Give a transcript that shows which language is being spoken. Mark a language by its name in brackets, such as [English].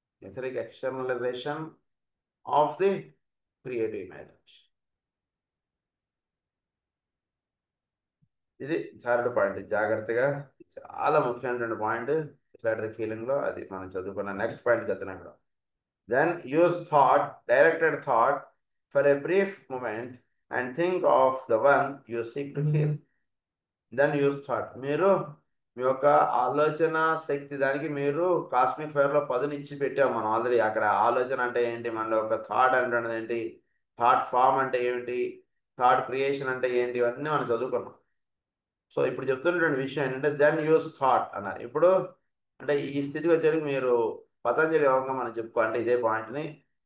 [English] Etheric externalisation of the creative imagination. [Telugu] ఇది third point. జాగ్రత్తగా, చాలా ముఖ్యమైనటువంటి పాయింట్ ఇట్లాంటి హీలింగ్లో. అది మనం చదువుకున్న నెక్స్ట్ పాయింట్ చెప్తున్నాం కూడా. [English] Then use thought, directed thought, for a brief moment and think of the one you seek to heal. Then use thought. [Telugu] మీరు మీ యొక్క ఆలోచన శక్తి దానికి మీరు కాస్మిక్ ఫైర్లో పదునిచ్చి పెట్టాము మనం ఆల్రెడీ. అక్కడ ఆలోచన అంటే ఏంటి, మనలో ఒక థాట్ అంటే ఏంటి, థాట్ ఫామ్ అంటే ఏమిటి, థాట్ క్రియేషన్ అంటే ఏంటి, ఇవన్నీ మనం చదువుకున్నాం. సో ఇప్పుడు చెప్తున్నటువంటి విషయం ఏంటంటే [English] then use thought [Telugu] అన్నారు. ఇప్పుడు అంటే ఈ స్థితికి వచ్చేది మీరు పతంజలి యోగంగా మనం చెప్పుకోవాలంటే ఇదే పాయింట్ని.